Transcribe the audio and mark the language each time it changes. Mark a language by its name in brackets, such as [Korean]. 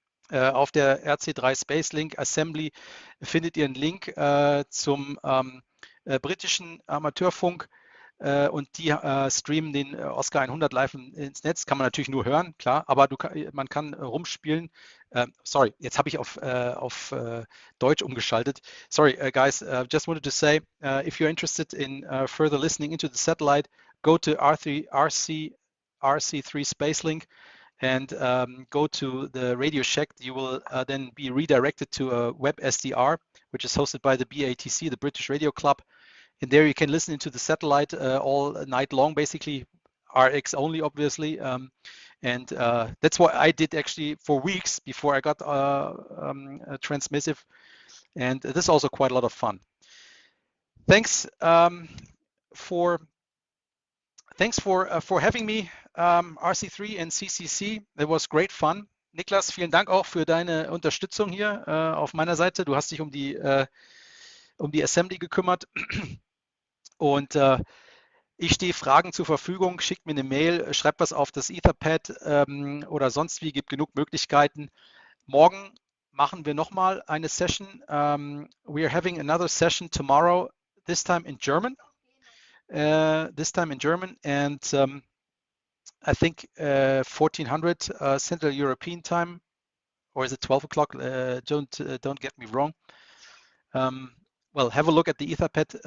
[German] Auf der rc3spacelink Assembly findet ihr einen Link zum britischen Amateurfunk und die streamen den Oscar 100 live ins Netz. Kann man natürlich nur hören, klar, aber man kann rumspielen. Sorry, jetzt habe ich auf Deutsch umgeschaltet. [English] Sorry, guys, just wanted to say, if you're interested in further listening into the satellite, go to rc3spacelink and go to the Radio Shack. You will then be redirected to a web SDR, which is hosted by the BATC, the British Radio Club. And there you can listen into the satellite all night long, basically RX only, obviously. And that's what I did actually for weeks before I got transmissive. And this is also quite a lot of fun. Thanks for having me, RC3 and CCC. It was great fun. [German] Niklas, vielen Dank auch für deine Unterstützung hier auf meiner Seite. Du hast dich um die Assembly gekümmert. Und ich stehe Fragen zur Verfügung. Schickt mir eine Mail, schreibt was auf das Etherpad oder sonst wie. Gibt genug Möglichkeiten. Morgen machen wir nochmal eine Session. [English] We are having another session tomorrow, this time in German. And I think 1400 Central European time, or is it 12 o'clock? Don't get me wrong. Well, have a look at the Etherpad.